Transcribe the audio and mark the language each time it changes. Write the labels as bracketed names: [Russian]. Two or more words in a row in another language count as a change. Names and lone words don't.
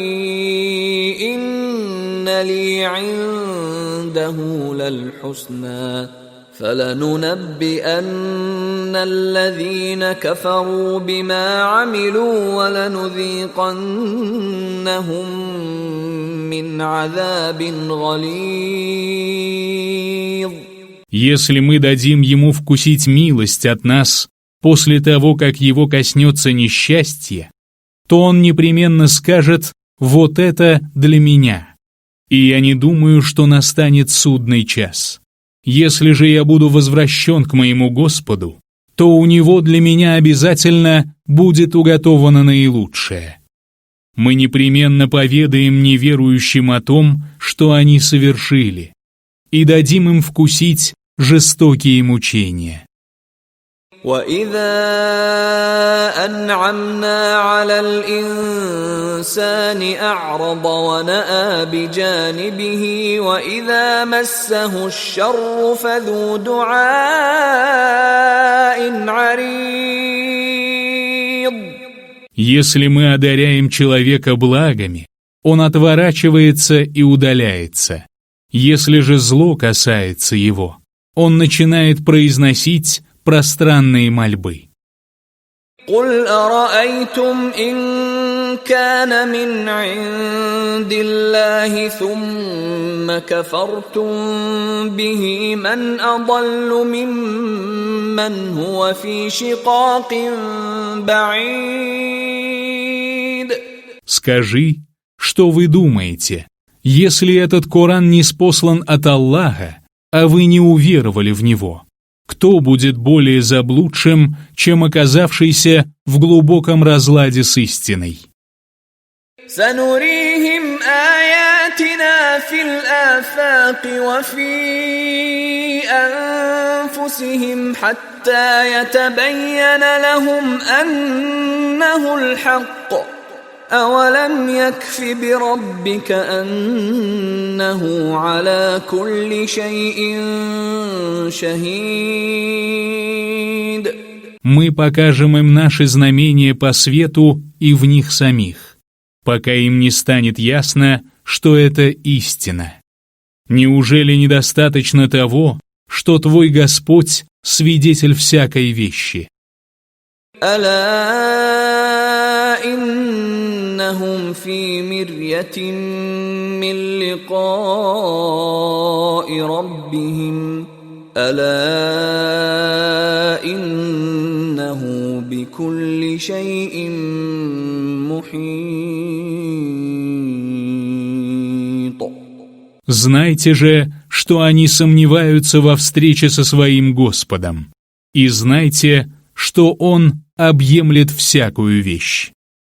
[Arabic] إِنَّ لِي عِندَهُ لَلْحُسْنَى فَلَنُنَبِّئَنَّ الَّذِينَ كَفَرُوا بِمَا عَمِلُوا وَلَنُذِيقَنَّهُم مِّنْ عَذَابٍ غَلِيظٍ. [Russian] Если мы дадим ему вкусить милость от нас после того, как его коснется несчастье, то он непременно скажет: «Вот это для меня». И я не думаю, что настанет судный час. Если же я буду возвращен к моему Господу, то у него для меня обязательно будет уготовано наилучшее. Мы непременно поведаем неверующим о том, что они совершили, и дадим им вкусить жестокие мучения. [Arabic] وَإِذَا أَنْعَمْنَا عَلَى الْإِنسَانِ أَعْرَضَ وَنَأَىٰ بِجَانِبِهِ وَإِذَا مَسَّهُ الشَّرُّ فَذُو دُعَاءٍ عَرِيضٍ. [Russian] Если мы одаряем человека благами, он отворачивается и удаляется. Если же зло касается его, он начинает произносить пространные мольбы. [Arabic] قل أرأيتم إن كان من عند الله ثم كفرتم به من أضل ممن هو في شقاق بعيد. [Russian] Скажи, что вы думаете, если этот Коран не ниспослан от Аллаха, а вы не уверовали в него? Кто будет более заблудшим, чем оказавшийся в глубоком разладе с истиной? [Arabic] سنريهم آياتنا في الآفاق وفي أنفسهم حتى يتبين لهم أنه الحق أولم يكف بربك أنه على كل شيء شهيد. [Russian] Мы покажем им наши знамения по свету и в них самих, пока им не станет ясно, что это истина. Неужели недостаточно того, что твой Господь — свидетель всякой вещи? [Arabic] ألا إنهم في مرية من لقاء ربهم ألا إنه بكل شيء محيط. [Russian] Знайте же, что они сомневаются во встрече со своим Господом, и знайте, что Он объемлет всякую вещь.